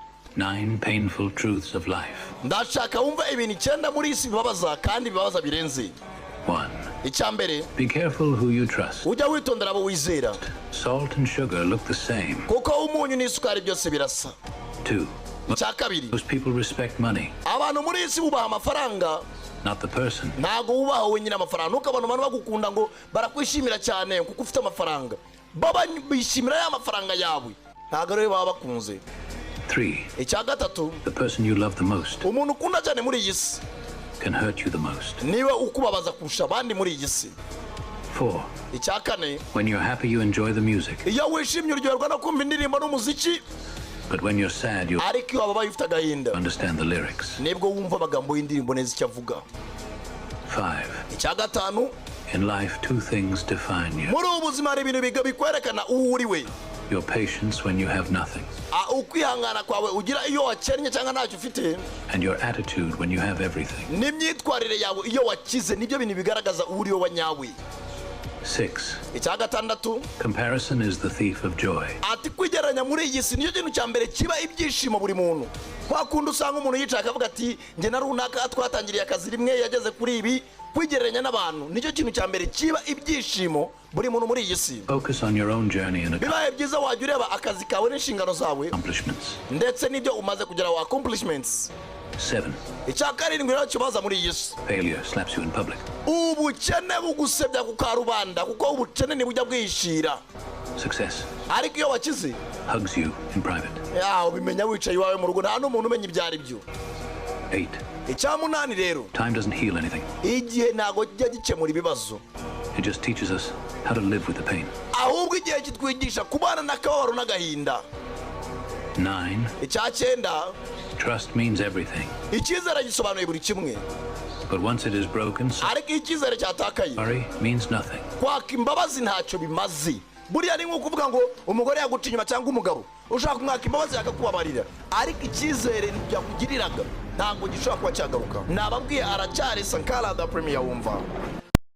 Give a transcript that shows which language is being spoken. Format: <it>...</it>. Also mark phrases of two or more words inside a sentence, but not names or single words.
<en>9 painful truths of life.</en> <rw>Ndashaka wumva ibintu 9 muri isi bibabaza kandi bibabaza birenze. 1. Icyambere,</rw> <en>be careful who you trust.</en> <rw>ujya witondera abo wizera.</rw> <en>Salt and sugar look the same.</en> <rw>Kuko umunyu n'isukari byose birasa. 2. Icyakabiri,</rw> <en>most people respect money.</en> <rw>Abantu muri isi bubaha amafaranga.</rw> <en>Not the person.</en> <rw>Ntago ubaha wenyine amafaranga. Nuko abantu bagukunda ngo barakwishimira cyane kuko ufite amafaranga. Baba bishimira ya mafaranga yawe. Ntago rero baba bakunze. 3. Icyagatatu,</rw> <en>the person you love the most</en> <rw>umuntu ukunda cyane muri iyi si</rw> <en>can hurt you the most.</en> <rw>niwe ukubabaza kurusha abandi muri iyi si. 4. Icyakane,</rw> <en>when you're happy you enjoy the music.</en> <rw>iyo wishimye uryoherwa no kumva indirimbo n'umuziki.</rw> <en>But when you're sad you</en> <rw>ariko iyo wabaye ufite agahinda</rw> <en>understand the lyrics.</en> <rw>nibwo wumva amagambo y'indirimbo neza icyo avuga. 5. Icyagatanu,</rw> <en>in life 2 things define you.</en> <rw>muri ubu buzima hari ibintu bikwerekana uwo uri we.</rw> <en>Your patience when you have nothing.</en> <rw>Ukwihangana kwawe ugira iyo wakennye cyangwa ntacyo ufite.</rw> <en>And your attitude when you have everything.</en> <rw>N'imyitwarire yawe iyo wakize nibyo bintu bigaragaza uri wowe nyawe. 6. Icyagatandatu,</rw> <en>comparison is the thief of joy.</en> <rw>ati kwigeranya muri iyi si nicyo kintu cya mbere kiba ibyishimo buri muntu. Kwa kundi usanga umuntu yicaye akavuga ati njye na runaka twatangiriye akazi rimwe yageze kuri ibi. Kwigeranya n'abantu nicyo kintu cya mbere kiba ibyishimo buri muntu muri iyi si.</rw> <en>Focus on your own journey and</en> <rw>bibaye byiza wajya ureba akazi kawe n'inshingano zawe</rw> <en>accomplishments.</en> <rw>ndetse n'ibyo umaze kugeraho accomplishments. 7. Icyakarindwi rero kibaza muri iyi si,</rw> <en>failure slaps you in public.</en> <rw>ubukene bugusebya ku karubanda kuko ubukene ntibujya bwishira.</rw> <en>Success</en> <rw>ariko iyo wakize</rw> <en>hugs you in private.</en> <rw>ubimenya wicaye iwawe mu rugo nta n'umuntu umenya ibyo ari byo. 8. Icyamunani rero,</rw> <en>time doesn't heal anything.</en> <rw>igihe ntago kijya gikemura ibibazo.</rw> <en>It just teaches us how to live with the pain.</en> <rw>ahubwo igihe kitwigisha kubana n'akababaro n'agahinda. 9. Icyacyenda,</rw> <en>trust means everything.</en> <rw>icyizere gisobanuye buri kimwe.</rw> <en>But once it is broken,</en> <rw>ariko iyo icyizere cyatakaye,</rw> <en>sorry means nothing.</en> <rw>kwaka imbabazi ntacyo bimaze. buriya ni nko kuvuga ngo umugore yaguca inyuma cyangwa umugabo ushaka kumwaka imbabazi akakubabarira, ariko icyizere ntibyakugiriraga ntabwo gishobora kuba cyagaruka. Nababwiye aracyari Sankara da Premier wumva.</rw>